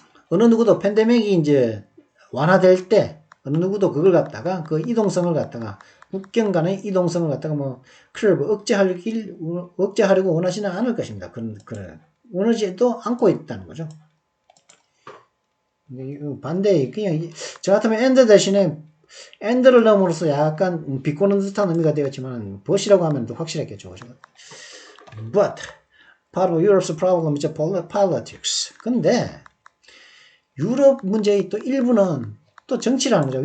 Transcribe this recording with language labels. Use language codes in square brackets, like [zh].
[ko] 어느 누구도 팬데믹이 이제 완화될 때 어느 누구도 그걸 갖다가 그 이동성을 갖다가 국경 간의 이동성을 갖다가 크랩 억제하려고 원하지는 않을 것입니다. 원하지도 않고 있다는 거죠. 반대, 그냥 저 같으면 엔드 대신에 and를 넣음으로써 약간 비꼬는 듯한 의미가 되었지만 but이라고 하면 더 확실했겠죠. 그죠? [en] But part of Europe's problem is politics. [ko] 근데 유럽 문제의 또 일부는 또 정치라는 거죠.